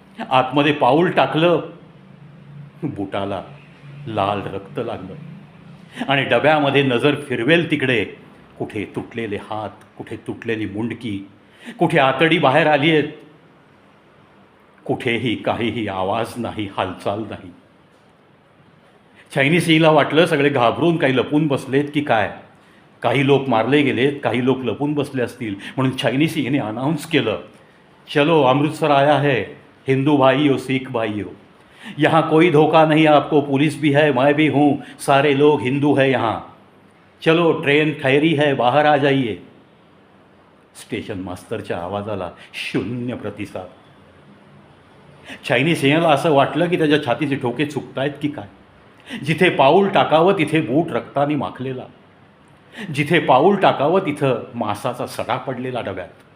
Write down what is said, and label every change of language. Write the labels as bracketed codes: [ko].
[mr] आतमध्ये पाऊल टाकलं. बुटाला लाल रक्त लागलं आणि डब्यामध्ये नजर फिरवेल तिकडे कुठे तुटलेले हात, कुठे तुटलेली मुंडकी, कुठे आतडी बाहेर आली आहेत, कुठेही काहीही आवाज नाही, हालचाल नाही. शायनी सिंहला वाटलं सगळे घाबरून काही लपून बसलेत की काय, काही लोक मारले गेलेत, काही लोक लपून बसले असतील. म्हणून शायनी सिंहने अनाउन्स केलं, [hi] चलो अमृतसर आया है, हिंदू भाई हो, सिख भाई हो, यहाँ कोई धोखा नहीं, आपको पुलिस भी है, मैं भी हूँ, सारे लोग हिंदू है यहाँ, चलो ट्रेन ठहरी है, बाहर आ जाइए. [mr] स्टेशन मास्तरच्या आवाजाला शून्य प्रतिसाद. शायनी सिंहला असं वाटलं की त्याच्या छातीचे ठोके चुकतायत की काय. जिथे पाऊल टाकावं तिथे बूट रक्ताने माखलेला, जिथे पाऊल टाकावं तिथं मासाचा सडा पडलेला डब्यात.